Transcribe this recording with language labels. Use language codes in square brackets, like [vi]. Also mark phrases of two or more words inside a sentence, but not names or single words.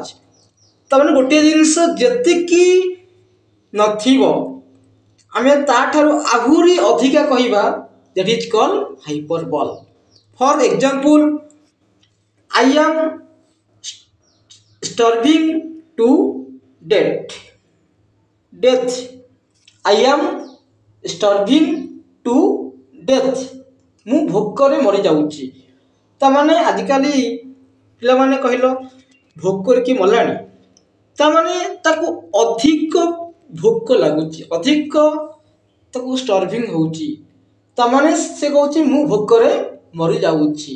[or] ତାମାନେ ଗୋଟିଏ ଜିନିଷ ଯେତିକି ନଥିବ ଆମେ ତାଠାରୁ ଆହୁରି ଅଧିକା କହିବା [en] that is called hyperbole. For example, I am starving to death. I am starving to death. [or] ମୁଁ ଭୋକରେ ମରିଯାଉଛି ତାମାନେ ଆଜିକାଲି ପିଲାମାନେ କହିଲ ଭୋକରେ କି ମଲାଣି ତାମାନେ ତାକୁ ଅଧିକ ଭୋକ ଲାଗୁଛି ଅଧିକ ତାକୁ ଷ୍ଟର୍ଭିଂ ହେଉଛି ତାମାନେ ସେ କହୁଛି ମୁଁ ଭୋକରେ ମରିଯାଉଛି.